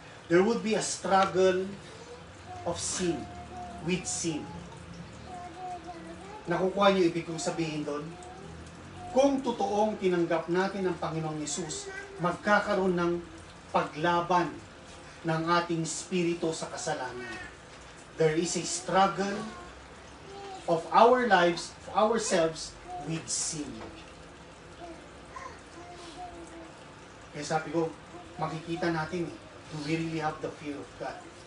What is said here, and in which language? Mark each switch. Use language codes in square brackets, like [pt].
[en] There would be a struggle of sin with sin. [tl] Nakukuha niyo ibig kong sabihin doon? Kung totoong tinanggap natin ang Panginoong Hesus, magkakaroon ng paglaban ng ating spirito sa kasalanan. [en] There is a struggle of our lives, of ourselves, with sin. [tl] Kaya sabi ko, makikita natin [en] do we really have the fear of God?